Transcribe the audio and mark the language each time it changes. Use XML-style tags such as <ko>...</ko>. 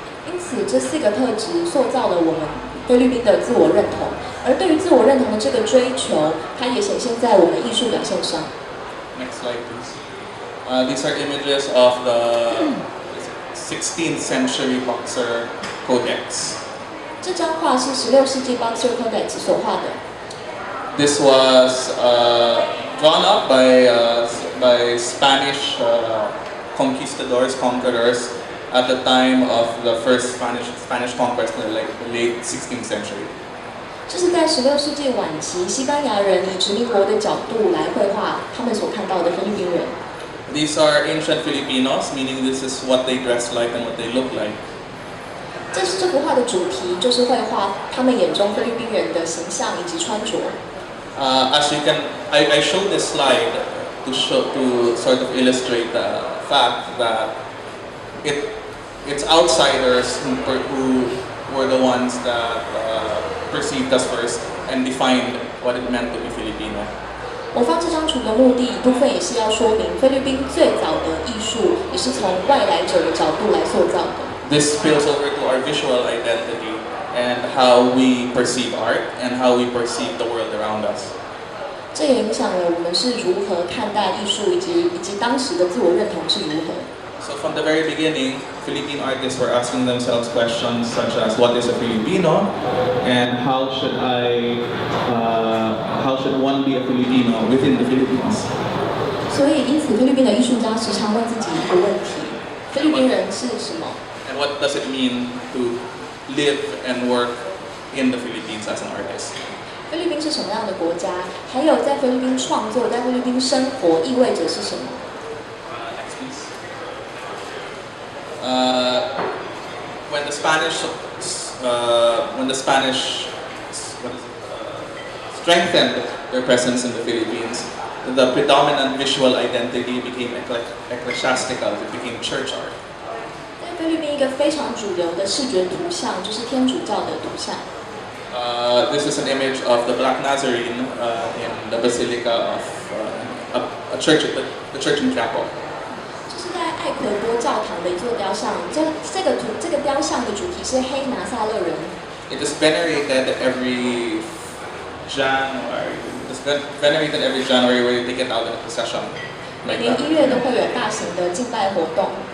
<zh>因此，这4个特质塑造了我们菲律宾的自我认同，而对于自我认同的这个追求，它也显现在我们艺术表现上。</zh> <en>Next slide, please. These are images of the 16th century boxer codex.</en> <zh>这张画是16世纪 Boxer Codex 所画的。</zh> <en>This was drawn up by Spanish conquerors at the time of the first Spanish conquest in the late 16th century.</en> <zh>这是在16世纪晚期，西班牙人以殖民国的角度来绘画他们所看到的菲律宾人。</zh> <en>These are ancient Filipinos, meaning this is what they dress like and what they look like.</en> <zh>这幅画的主题就是绘画他们眼中菲律宾人的形象以及穿着。</zh> <en>As you can, I showed this slide to sort of illustrate the fact that it's outsiders who were the ones that perceived us first and defined what it meant to be Filipino.</en> <zh>我放这张图的目的，一部分也是要说明菲律宾最早的艺术也是从外来者的角度来塑造的。</zh> <en>This spills over to our visual identity and how we perceive art and how we perceive the world around us.</en> <zh>这也影响了我们是如何看待艺术，以及当时的自我认同是如何。</zh> <en>So from the very beginning, Philippine artists were asking themselves questions such as, what is a Filipino, and how should one be a Filipino within the Philippines?</en> <zh>所以，因此菲律宾的艺术家时常问自己一个问题：菲律宾人是什么？</zh> <en>And what does it mean to live and work in the Philippines as an artist?</en> <zh>菲律宾是什么样的国家？还有在菲律宾创作、在菲律宾生活意味着是什么？</zh> <en>Next, please. When the Spanish strengthened their presence in the Philippines, the predominant visual identity became ecclesiastical. It became church art.</en> <zh>在菲律宾一个非常主流的视觉图像就是天主教的图像。</zh> <en>This is an image of the Black Nazarene in the Basilica of a church, the church in Quiapo.</en> <zh>这是在艾奎波教堂的一座雕像。这个雕像的主题是黑拿撒勒人。</zh> <en>It is venerated every January. It's venerated every January where you take it out in a procession.</en> <zh>每年1月都会有大型的敬拜活动。</zh>